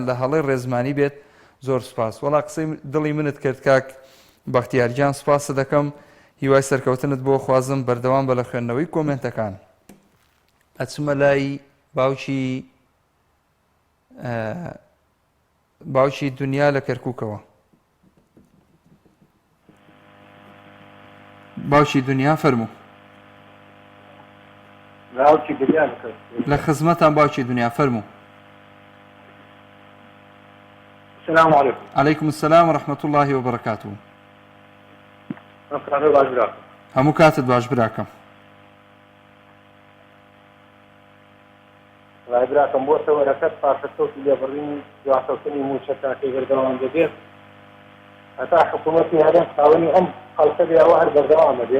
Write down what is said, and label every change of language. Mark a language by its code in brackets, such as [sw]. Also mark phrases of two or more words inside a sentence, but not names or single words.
[ckb] لە هەڵەی ڕێزمانی بێت زۆر سوپاس وەڵا قسەی دڵی منت کرد کاک بەختیارگیان سوپاسە دەکەم هیوای سەرکەوتنت بۆ خوازم بەردەوام بە لە خوێندنەوەی کۆمنتەکان ئەچمە لای باوکی دنیا لە کەرکووکەوە باوکی دنیا فەرموو لە خزمەتان باوکی دنیا فەرموو [ar] السلام عليكم عليكم السلام ورحمة الله وبركاته [ckb] هەموو کاتت باش براکەم براکەم بۆ سەوەرەکەت پاشەکەوتی لێبڕینی دواسەوتنی موچەکەی بەردەوام دەبێت هەتا حکوومەتی هەرێم خاوەنی ئەم خەڵکە بێەوە هەر بەردەوامە بێ